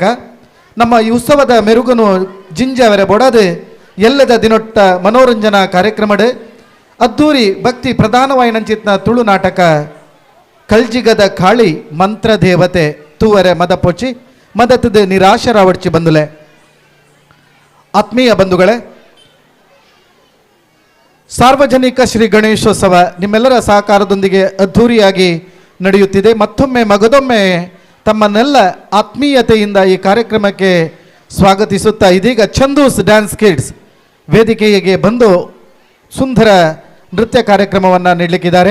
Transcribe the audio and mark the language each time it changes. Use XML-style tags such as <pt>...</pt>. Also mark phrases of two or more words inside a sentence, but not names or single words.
<tcy>ನಮ್ಮ ಈ ಉತ್ಸವದ ಮೆರುಗನು ಜಿಂಜಾವರೆ ಬೊಡದು ಎಲ್ಲದ ದಿನೊಟ್ಟ ಮನೋರಂಜನಾ ಕಾರ್ಯಕ್ರಮಡ್ ಅದ್ದೂರಿ ಭಕ್ತಿ ಪ್ರಧಾನವಾಯಿ ನಂಚಿತ್ನ ತುಳು ನಾಟಕ ಕಲ್ಜಿಗದ ಕಾಳಿ ಮಂತ್ರ ದೇವತೆ ತೂವರೆ ಮದ ಪೊಚ್ಚಿ ಮದತದ ನಿರಾಶರಾವಡ್ಚಿ ಬಂದುಲೆ.</tcy> <kn>ಆತ್ಮೀಯ ಬಂಧುಗಳೇ, ಸಾರ್ವಜನಿಕ ಶ್ರೀ ಗಣೇಶೋತ್ಸವ ನಿಮ್ಮೆಲ್ಲರ ಸಹಕಾರದೊಂದಿಗೆ ಅದ್ಧೂರಿಯಾಗಿ ನಡೆಯುತ್ತಿದೆ. ಮತ್ತೊಮ್ಮೆ ಮಗದೊಮ್ಮೆ ತಮ್ಮನ್ನೆಲ್ಲ ಆತ್ಮೀಯತೆಯಿಂದ ಈ ಕಾರ್ಯಕ್ರಮಕ್ಕೆ ಸ್ವಾಗತಿಸುತ್ತಾ ಇದೀಗ ಚಂದೂಸ್ ಡ್ಯಾನ್ಸ್ ಕಿಡ್ಸ್ ವೇದಿಕೆಗೆ ಬಂದು ಸುಂದರ ನೃತ್ಯ ಕಾರ್ಯಕ್ರಮವನ್ನು ನೀಡಲಿಕ್ಕಿದ್ದಾರೆ.</kn>